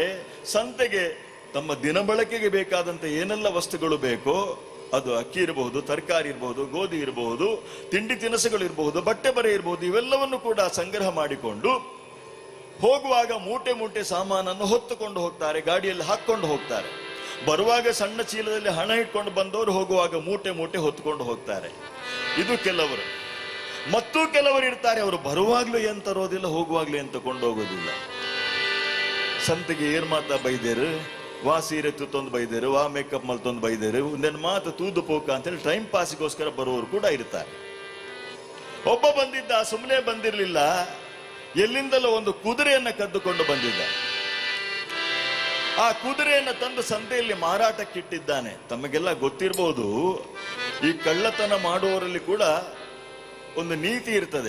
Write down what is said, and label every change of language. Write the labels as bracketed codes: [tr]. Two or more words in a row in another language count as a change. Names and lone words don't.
[kn] ಸಂತೆಗೆ ತಮ್ಮ ದಿನಬಳಕೆಗೆ ಬೇಕಾದಂತ ಏನೆಲ್ಲ ವಸ್ತುಗಳು ಬೇಕೋ, ಅದು ಅಕ್ಕಿ ಇರಬಹುದು, ತರಕಾರಿ ಇರಬಹುದು, ಗೋಧಿ ಇರಬಹುದು, ತಿಂಡಿ ತಿನಿಸುಗಳು ಇರಬಹುದು, ಬಟ್ಟೆ ಬರೆ ಇರಬಹುದು, ಇವೆಲ್ಲವನ್ನು ಕೂಡ ಸಂಗ್ರಹ ಮಾಡಿಕೊಂಡು ಹೋಗುವಾಗ ಮೂಟೆ ಮೂಟೆ ಸಾಮಾನನ್ನು ಹೊತ್ತುಕೊಂಡು ಹೋಗ್ತಾರೆ, ಗಾಡಿಯಲ್ಲಿ ಹಾಕೊಂಡು ಹೋಗ್ತಾರೆ. ಬರುವಾಗ ಸಣ್ಣ ಚೀಲದಲ್ಲಿ ಹಣ ಇಟ್ಕೊಂಡು ಬಂದವರು ಹೋಗುವಾಗ ಮೂಟೆ ಮೂಟೆ ಹೊತ್ತುಕೊಂಡು ಹೋಗ್ತಾರೆ. ಇದು ಕೆಲವರು. ಮತ್ತೂ ಕೆಲವರು ಇರ್ತಾರೆ, ಅವರು ಬರುವಾಗ್ಲೂ ಏನ್ ತರೋದಿಲ್ಲ, ಹೋಗುವಾಗ್ಲೂ ಏನ್ ತಕೊಂಡು ಹೋಗೋದಿಲ್ಲ. [tcy] ಸಂತೆಗೆ ಏನ್ ಮಾತಾ ಬೈದೇರು, ವಾ ಸೀರೆ ತುತ್ತೊಂದು ಬೈದೇರು, ವಾ ಮೇಕಪ್ ಮಲ್ತೊಂದು ಬೈದೇರು, ಒಂದೇನು ಮಾತು ತೂದು ಪೋಕ [kn] ಅಂತೇಳಿ ಟೈಮ್ ಪಾಸಿಗೋಸ್ಕರ ಬರುವವರು ಕೂಡ ಇರ್ತಾರೆ. ಒಬ್ಬ ಬಂದಿದ್ದ, ಸುಮ್ಮನೆ ಬಂದಿರಲಿಲ್ಲ, ಎಲ್ಲಿಂದಲೋ ಒಂದು ಕುದುರೆಯನ್ನ ಕದ್ದುಕೊಂಡು ಬಂದಿದ್ದ. ಆ ಕುದುರೆಯನ್ನ ತಂದು ಸಂತೆಯಲ್ಲಿ ಮಾರಾಟಕ್ಕಿಟ್ಟಿದ್ದಾನೆ. ತಮಗೆಲ್ಲ ಗೊತ್ತಿರಬಹುದು, ಈ ಕಳ್ಳತನ ಮಾಡುವವರಲ್ಲಿ ಕೂಡ ಒಂದು ನೀತಿ ಇರ್ತದೆ.